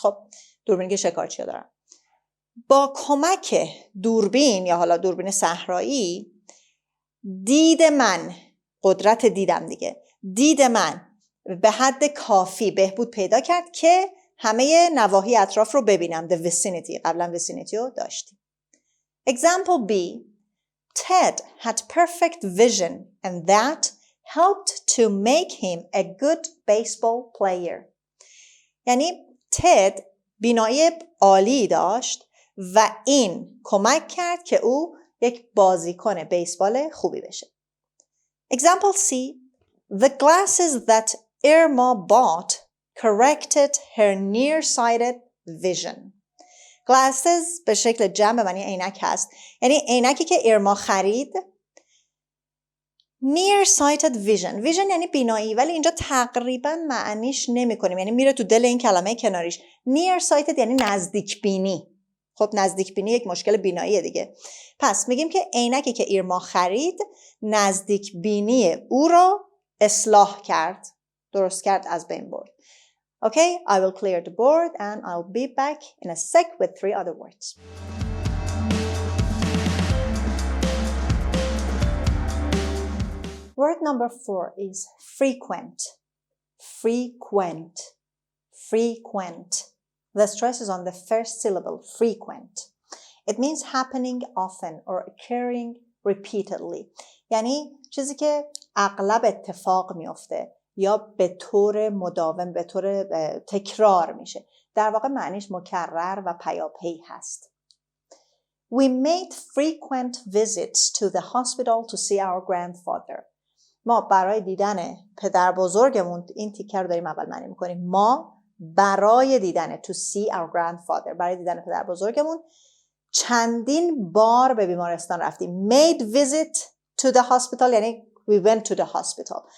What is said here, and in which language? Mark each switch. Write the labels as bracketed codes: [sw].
[fa] خب دوربینی که شکارچی‌ها دارن. با کمک دوربین یا حالا دوربین صحرایی دید من، قدرت دیدم دیگه، دید من به حد کافی بهبود پیدا کرد که همه نواحی اطراف رو ببینم. [en] The vicinity. [fa] قبلا vicinity رو داشتیم. [en] Example B. Ted had perfect vision and that helped to make him a good baseball player. [fa] یعنی تد بینایی عالی داشت و این کمک کرد که او یک بازیکن بیسبال خوبی بشه. [en] Example C. The glasses that Irma bought corrected her nearsighted vision. [fa] Glasses به شکل جمع به معنی عینک هست. یعنی عینکی که ایرما خرید. [en] nearsighted vision. [fa] vision یعنی بینایی، ولی اینجا تقریبا معنیش نمی کنیم. یعنی میره تو دل این کلمه کناریش. nearsighted یعنی نزدیک بینی. خب نزدیک بینی یک مشکل بیناییه دیگه. پس میگیم که عینکی که ایرما خرید نزدیک بینی او رو اصلاح کرد، درست کرد، از بین برد. [en] Okay, I will clear the board and I'll be back in a sec with 3 other words. Word number 4 is frequent. Frequent. Frequent. The stress is on the first syllable, frequent. It means happening often or occurring repeatedly. [fa] یعنی چیزی که اغلب اتفاق میفته یا به طور مداوم، به طور تکرار میشه. در واقع معنیش مکرر و پیاپی هست. [en] We made frequent visits to the hospital to see our grandfather. [fa] ما برای دیدن پدر بزرگمون، این تیکه رو داریم اول معنی میکنیم. ما برای دیدن [en] to see our grandfather، [fa] برای دیدن پدر بزرگمون چندین بار به بیمارستان رفتیم. [en] Made visit to the hospital یعنی we went to the hospital.